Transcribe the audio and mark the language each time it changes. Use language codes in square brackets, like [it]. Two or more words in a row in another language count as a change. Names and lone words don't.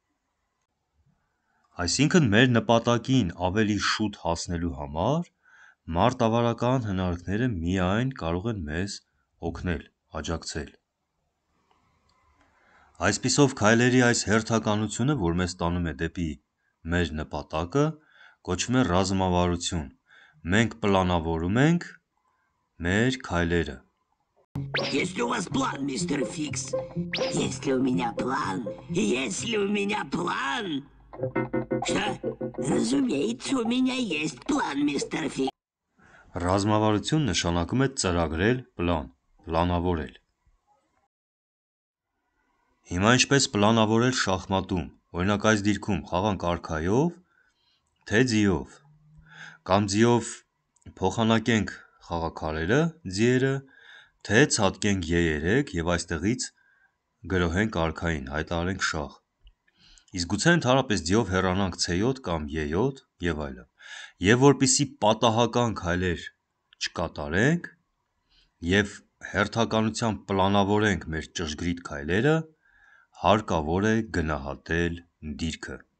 [hy] Այսինքն մեր նպատակին ավելի շուտ հասնելու համար մարտավարական հնարքները միայն կարող են մեզ օգնել, աջակցել։ Այսպիսով քայլերի այս հերթականությունը, որ մեզ տանում է դեպի մեր նպատակը, կոչվում է ռազմավարություն։ Մենք պլանավորում ենք մեր քայլերը։ [ru] Есть ли у вас план, мистер Фикс? Есть ли у меня план? Есть ли у меня план? Что? Разумеется, у меня есть план, мистер Фикс. [hy] Ռազմավարություն նշանակում է ծրագրել պլան, պլանավորել։ Հիմա ինչպես պլանավորել շախմատում, օրինակ այս դիրքում խաղանք արքայով, թե ձիով, կամ ձիով փոխանակենք խաղաքարերը, ձիերը, թե ցատկենք Ե3 եւ այստեղից գրոհենք արքային, հայտարարենք շախ։ Իսկ գուցե ընդհանրապես ձիով հեռանանք C7 կամ E7 եւ այլն։ Եվ որպեսզի պատահական քայլեր չկատարենք եւ հերթականությամբ պլանավորենք մեր ճշգրիտ քայլերը, հարկավոր է գնահատել դիրքը։